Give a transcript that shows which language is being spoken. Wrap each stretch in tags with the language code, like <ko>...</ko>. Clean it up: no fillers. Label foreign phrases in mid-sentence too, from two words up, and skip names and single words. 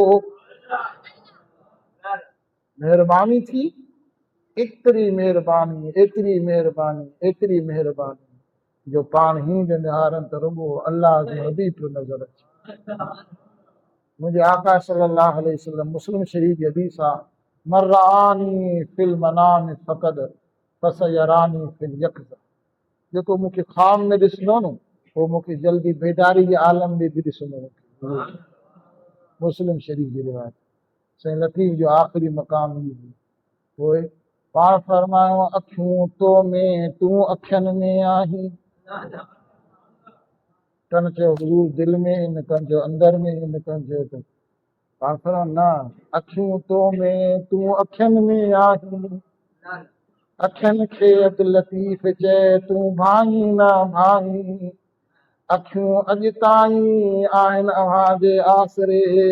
<sd>महिरबानी थी, एतिरी महिरबानी, एतिरी महिरबानी, एतिरी महिरबानी जो पाण ही जो निहारनि त रुॻो अल्लाह जो हबीब पियो नज़र अचे। मुंहिंजे आका</sd> <ar>صلى الله عليه وسلم</ar> <sd>मुस्लिम शरीफ़ जी हदीस आहे,</sd> <ar>مرآني في المنام فقد فسيراني في اليقظة.</ar> <sd>जेको मूंखे ख़्वाब में ॾिसंदो न, उहो मूंखे जल्दी बेदारी जे आलम में बि ॾिसंदो। मुस्लिम शरीफ़ जी रिवायत। साईं लतीफ़ जो आख़िरी मक़ाम ई हुई। पोइ पाण फरमायो अखियूं तो में तूं अखियुनि में आहीं, कनि चयो हुज़ूर दिलि में, इन कनि चयो अंदरि में, इन कनि चयो त पाण फरमायो न, अखियूं तो में तूं अखियुनि में आहीं, अखियुनि खे अब्दुल लतीफ़ चए तूं भाई न भाई, अखियूं अॼु ताईं आहिनि अव्हां जे आसरे।</sd>